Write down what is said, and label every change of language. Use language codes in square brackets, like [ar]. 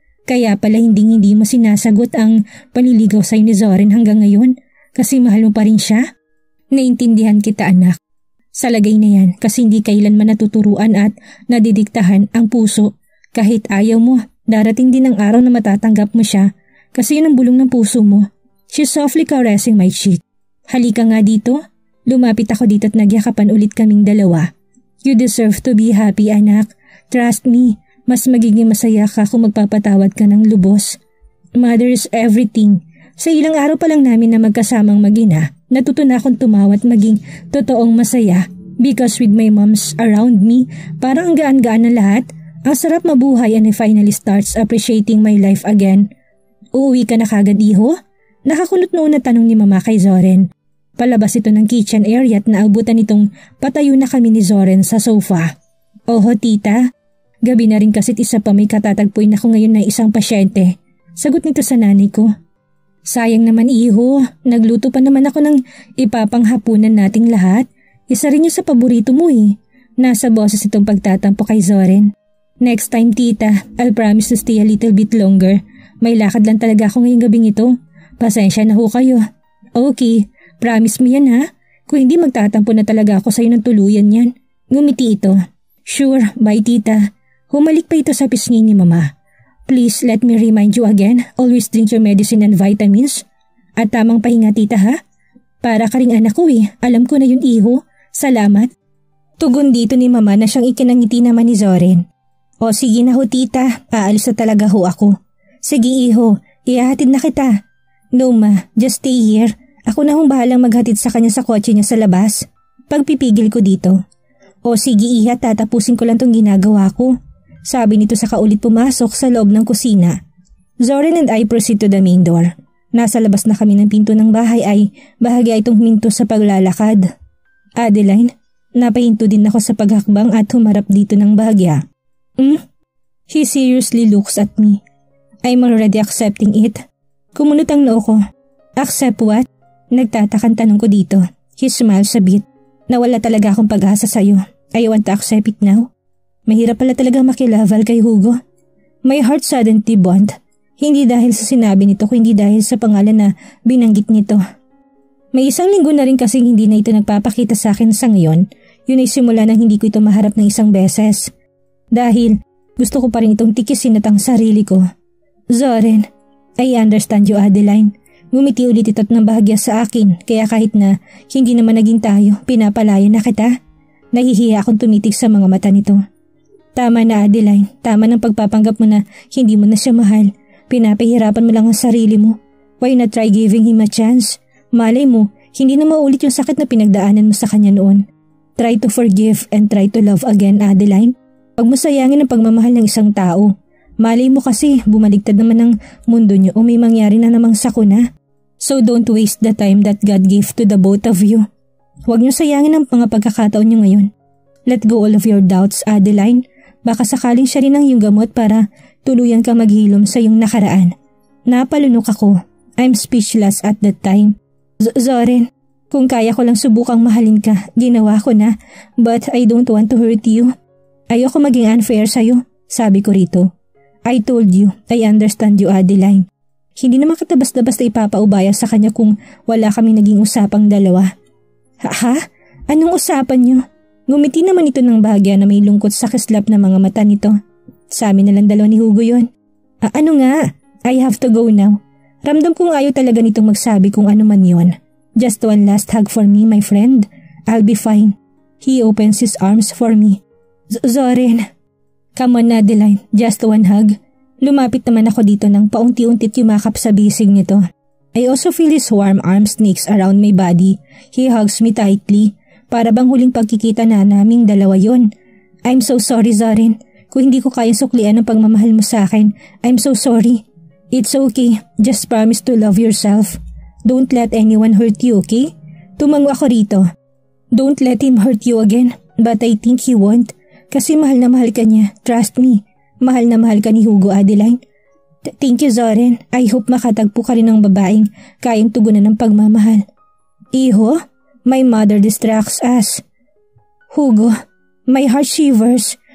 [tl] Kaya pala hindi mo sinasagot ang panliligaw sa'yo ni Zoren hanggang ngayon kasi mahal mo pa rin siya? Naintindihan kita anak. Sa lagay na yan kasi hindi kailanman natuturuan at nadidiktahan ang puso. Kahit ayaw mo, darating din ang araw na matatanggap mo siya kasi yun ang bulong ng puso mo. [en] She's softly caressing my cheek. [tl] Halika nga dito. Lumapit ako dito at nagyakapan ulit kaming dalawa. [en] You deserve to be happy [tl] anak. [en] Trust me, [tl] mas magiging masaya ka kung magpapatawad ka ng lubos. [en] Mother is everything. [tl] Sa ilang araw pa lang namin na magkasamang mag-ina, natuto na akong tumawa at maging totoong masaya. [en] Because with my moms around me, [tl] parang ang gaan-gaan na lahat. Ang sarap mabuhay [en] and I finally starts appreciating my life again. [tl] Uuwi ka na kagad iho? Nakakulot noon na tanong ni mama kay Zoren. Palabas ito ng kitchen area at naabutan itong patayo na kami ni Zoren sa sofa. Oho tita, gabi na rin kasit isa pa may katatagpuin ako ngayon na isang pasyente. Sagot nito sa nanay ko. Sayang naman iho, nagluto pa naman ako ng ipapanghapunan nating lahat. Isa rin yung sa paborito mo eh. Nasa boses itong pagtatampo kay Zoren. [en] Next time tita, I'll promise to stay a little bit longer. [tl] May lakad lang talaga ako ngayong gabing ito. Pasensya na ho kayo. Okay. Promise mo yan ha? Kung hindi magtatampo na talaga ako sa'yo ng tuluyan yan. Ngumiti ito. [en] Sure, bye [tl] tita. Humalik pa ito sa pisngi ni mama. [en] Please let me remind you again, always drink your medicine and vitamins. [tl] At tamang pahinga tita ha? Para ka ring anak ko eh, alam ko na yun iho. Salamat. Tugon dito ni mama na siyang ikinangiti naman ni Zoren. O sige na ho tita, aalis na talaga ho ako. Sige iho, ihahatid na kita. [en] No ma, just stay here. [tl] Ako na hong bahalang maghatid sa kanya sa kotse niya sa labas. Pagpipigil ko dito. O sige iha, tatapusin ko lang tong ginagawa ko. Sabi nito sa kaulit pumasok sa loob ng kusina. [en] Zoren and I proceed to the main door. [tl] Nasa labas na kami ng pinto ng bahay ay bahagya itong huminto sa paglalakad. Adeline, napahinto din ako sa paghakbang at humarap dito ng bahagya. [en] He seriously looks at me. I'm already accepting it. [tl] Kumunot ang noo ko. [en] Accept what? [tl] Nagtatakang tanong ko dito. [en] He smiles a bit. [tl] Nawala talaga akong pag-asa sa'yo. [en] I want to accept it now. [tl] Mahirap pala talaga makilaval kay Hugo. [en] My heart suddenly bond. [tl] Hindi dahil sa sinabi nito, kundi dahil sa pangalan na binanggit nito. May isang linggo na rin kasing hindi na ito nagpapakita sa akin sa ngayon. Yun ay simula nang hindi ko ito maharap ng isang beses. Dahil gusto ko pa rin itong tikisin at ang sarili ko. [en] Zoren, I understand you, Adeline. [tl] Ngumiti ulit ito't ng bahagya sa akin, kaya kahit na hindi naman naging tayo, pinapalayo na kita. Nahihiya akong tumitig sa mga mata nito. Tama na, Adeline. Tama ng pagpapanggap mo na hindi mo na siya mahal. Pinapahirapan mo lang ang sarili mo. [en] Why not try giving him a chance? [tl] Malay mo, hindi na maulit yung sakit na pinagdaanan mo sa kanya noon. [en] Try to forgive and try to love again, Adeline. [tl] Huwag mo sayangin ang pagmamahal ng isang tao. Malay mo kasi bumaligtad naman ang mundo niyo o may mangyari na namang sakuna. [en] So don't waste the time that God gave to the both of you. [tl] Huwag niyo sayangin ang mga pagkakataon niyo ngayon. [en] Let go all of your doubts, Adeline. [tl] Baka sakaling siya rin ang iyong gamot para tuluyan ka maghilom sa iyong nakaraan. Napalunok ako. [en] I'm speechless at that time. [tl] Zoren, kung kaya ko lang subukang mahalin ka, ginawa ko na. [en] But I don't want to hurt you. [tl] Ayoko maging unfair sa'yo, sabi ko rito. [en] I told you, I understand you, Adeline. [tl] Hindi naman kita basta-basta ipapaubaya sa kanya kung wala kami naging usapang dalawa. Ha? Anong usapan niyo? Ngumiti naman ito ng bahagya na may lungkot sa kislap na mga mata nito. Sabi na lang dalawa ni Hugo yon. Ano nga? [en] I have to go now. [tl] Ramdam kong ayaw talaga nitong magsabi kung ano man yon. [en] Just one last hug for me, my friend. I'll be fine. He opens his arms for me. Zoren. Come on, Adeline. Just one hug. [tl] Lumapit naman ako dito nang paunti-untit yumakap sa bisig nito. [en] I also feel his warm arms snakes around my body. He hugs me tightly. [tl] Para bang huling pagkikita na naming dalawa yon. [en] I'm so sorry, Zoren. [tl] Kung hindi ko kaya suklian ang pagmamahal mo sa akin, [en] I'm so sorry. It's okay. Just promise to love yourself. Don't let anyone hurt you, okay? [tl] Tumango ako rito. [en] Don't let him hurt you again. But I think he won't. [tl] Kasi mahal na mahal ka niya. [en] Trust me. [tl] Mahal na mahal ka ni Hugo, Adeline. [en] Thank you, Zoren. I hope [tl] makatagpo ka rin ng babaeng kayang tugunan ng pagmamahal. [en] Iho? My mother distracts us. Hugo, my heart shivers.